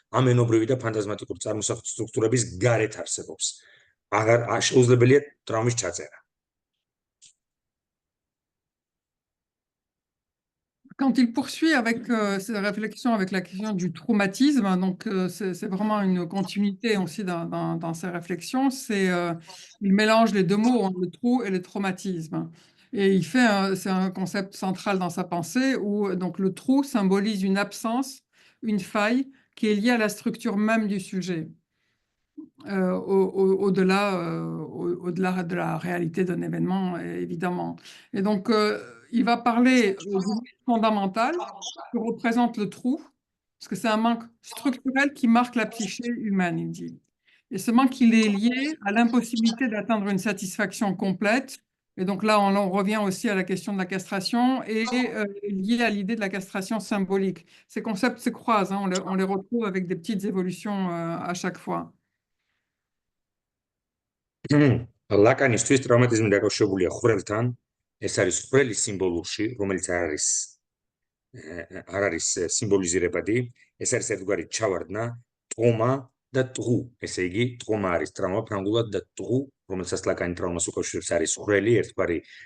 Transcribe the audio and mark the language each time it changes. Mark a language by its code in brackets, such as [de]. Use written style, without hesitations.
[ka] ამ ენობრივი და ფანტაზმატიკური წარმოსახვითი სტრუქტურების გარეთ არსებობს. აღარ შეუძლებელია ტრავმის ჩაწერა. [fr] Quand il poursuit avec ses réflexions avec la question du traumatisme, donc c'est vraiment une continuité aussi dans ses réflexions, il mélange les deux mots, le trou et le traumatisme. Et c'est un concept central dans sa pensée où donc, le trou symbolise une absence, une faille qui est liée à la structure même du sujet, au-delà de la réalité d'un événement, évidemment. Et donc, il va parler du fondamental que représente le trou, parce que c'est un manque structurel qui marque la psyché humaine, il dit. Et ce manque, il est lié à l'impossibilité d'atteindre une satisfaction complète. Et donc là, on revient aussi à la question de la castration et lié à l'idée de la castration symbolique. Ces concepts se croisent, hein, on les retrouve avec des petites évolutions à chaque fois. [ka] ლაკანისთვის ტრავმატიზმი დაკავშირებულია ხვრელთან, ეს არის ხვრელის სიმბოლურში, რომელიც არ არის სიმბოლიზირებადი, ეს არის ერთგვარი ჩავარდნა, ტყომა და ტღუ, ესე იგი, ტყომა არის ტრავმა ფრანგულად და ტღუ, რომელსაც ლაკანი ტრავმას უკავშირებს, არის ხვრელი, ერთგვარი